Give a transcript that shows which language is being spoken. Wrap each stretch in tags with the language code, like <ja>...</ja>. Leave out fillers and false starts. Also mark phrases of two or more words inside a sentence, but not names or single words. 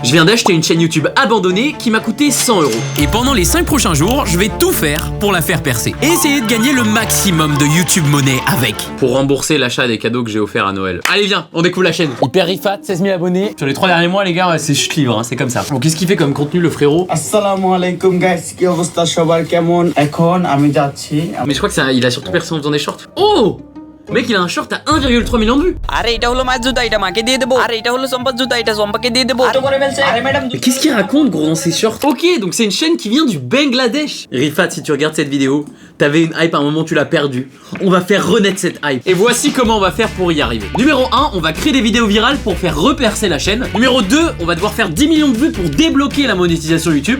<fr>Je viens d'acheter une chaîne YouTube abandonnée qui m'a coûté 100 €. Et pendant les 5 prochains jours, je vais tout faire pour la faire percer. Et essayer de gagner le maximum de YouTube monnaie avec. Pour rembourser l'achat des cadeaux que j'ai offerts à Noël. Allez viens, on découvre la chaîne. Hyper Rifat, 16 000 abonnés. Sur les 3 derniers mois les gars, ouais, c'est chute livre, hein, c'est comme ça. Bon, qu'est-ce qu'il fait comme contenu le frérot?</fr> <ar>السلام عليكم guys,</ar> <bn>কি অবস্থা সবার কেমন? এখন আমি যাচ্ছি।</bn> <fr>Mais je crois que ça, il a surtout personne dans des shorts. Oh! Mec, il a un short à 1,3 million de vues.</fr> <bn>আরে এটা হলো মাছ জুতা, এটা মাকে দিয়ে দেবো। আরে এটা হলো সম্পদ জুতা, এটা সম্পদকে দিয়ে দেবো। আরে করে ফেলছে। আরে ম্যাডাম</bn> <fr>Mais qu'est-ce qu'il raconte gros dans ses shorts? Ok, donc c'est une chaîne qui vient du Bangladesh. Rifat, si tu regardes cette vidéo, t'avais une hype à un moment, tu l'as perdue. On va faire renaître cette hype. Et voici comment on va faire pour y arriver. Numéro 1, on va créer des vidéos virales pour faire repercer la chaîne. Numéro 2, on va devoir faire 10 millions de vues pour débloquer la monétisation YouTube.</fr>